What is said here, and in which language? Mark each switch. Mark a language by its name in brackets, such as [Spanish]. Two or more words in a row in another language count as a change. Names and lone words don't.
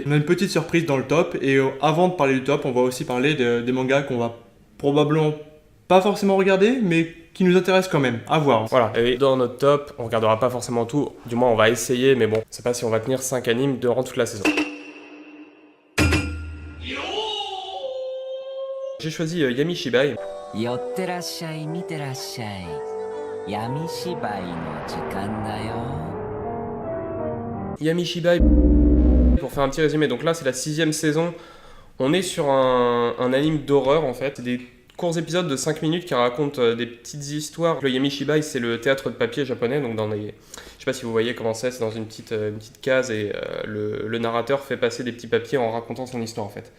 [French] On a une petite surprise dans le top, et avant de parler du top, on va aussi parler des mangas qu'on va probablement pas forcément regarder, mais qui nous intéressent quand même, à voir. Voilà, et dans notre top, on regardera pas forcément tout, du moins on va essayer, mais bon, je sais pas si on va tenir 5 animes durant toute la saison. J'ai choisi Yami Shibai. [Japanese] 寄ってらっしゃい見てらっしゃい闇芝居の時間だよ [French] Yami Shibai, pour faire un petit résumé, donc là c'est la 6ème saison. On est sur un anime d'horreur en fait, des courts épisodes de 5 minutes qui racontent des petites histoires. Le Yami Shibai, c'est le théâtre de papier japonais, donc dans les... Je sais pas si vous voyez comment c'est dans une petite case et le narrateur fait passer des petits papiers en racontant son histoire en fait.